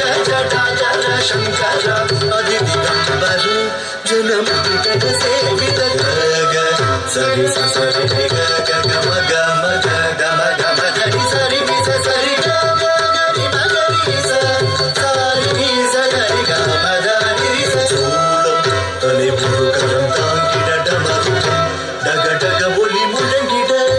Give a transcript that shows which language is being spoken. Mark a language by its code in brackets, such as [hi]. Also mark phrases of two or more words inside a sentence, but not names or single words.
[kn] ಜಟಾಧರ ಶಂಕರ ಅದಿದಿಗಂಬರ ಜನಮುನಿ ಗಣ ಸೇವಿತ ಗ ಸರಿ ಸರಿ ಗ ಗ ಗ ಮ ಗ ಮ ಗ ಗ ಮ ಗ ಮ ಗ ರಿ ಸರಿ ನಿ ಸ ಸರಿ ಗ ಗ ಗ ರಿ ಮ ಗ ರಿ ಸ ಸರಿ ನಿ ಸ ಗ ರಿ ಗ ಮ ಗ ರಿ ಸ [ta] சூலம் தலை புருகரம் தாங்கிட டமருகம் டக டக ஒலி முழங்கிட